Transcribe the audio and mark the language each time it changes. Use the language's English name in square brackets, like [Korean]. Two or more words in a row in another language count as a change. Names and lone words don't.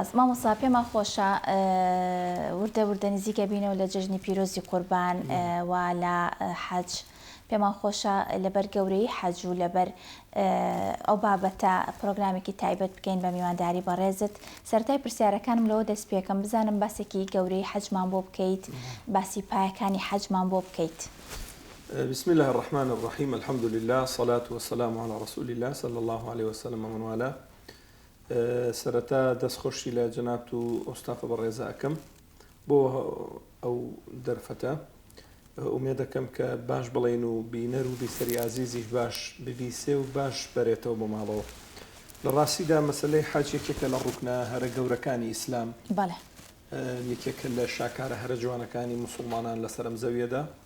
[Central Kurdish] مامۆستا پێمان خۆشە وردە نزیکە بینەوە لە جژنی پیرۆزی قوربان و لە حەج. پێمان خۆشە لەبەر گەورەی حەج و لەبەر ئەو بابەتە پرۆگرامێکی تایبەت بکەین بە میوانداری بەڕێزت. سەرەتای پرسیارەکانم لەوە دەست پێکەم بزانم باسێکی گەورەی حەجمان بۆ بکەیت، باسی پایەکانی حەجمان بۆ بکەیت. [Arabic] بسم الله الرحمن الرحيم، الحمد لله، صلاة والسلام على رسول الله صلى الله عليه وسلم ومن والاه. [Central Kurdish] سەرەتا دەستخۆشی لە جەنابەت و ئۆستافە بەڕێزە ئەکەم بۆ ئەو دەرفەتە. ئومێد دەکەم کە باش بڵێن و بینەر و بیسەری عزیزیش باش ببیسێ و باش بەرێتەوە بۆ ماڵەوە. لە ڕاستیدا مەسەلەی حەج یەکێکە لە ڕوکنە هەرە گەورەکانی ئیسلام، یەکێکە لە شاکارە هەرە جوانەکانی موسڵمانان لە سەرم زەویەدا.